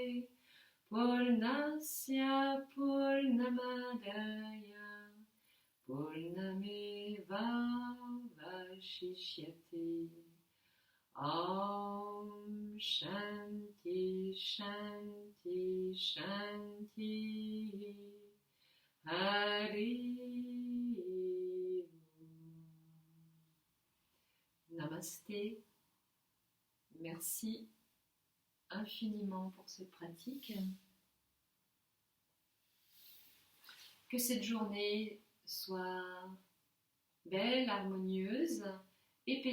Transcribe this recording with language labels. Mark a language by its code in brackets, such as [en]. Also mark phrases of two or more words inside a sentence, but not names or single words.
[sa] पूर्णस्य पूर्णमादाय पूर्णमेवावशिष्यते. ॐ शान्तिः शान्तिः शान्तिः हरिः. [fr] Namasté. Merci infiniment pour cette pratique. Que cette journée soit belle, harmonieuse et paisible.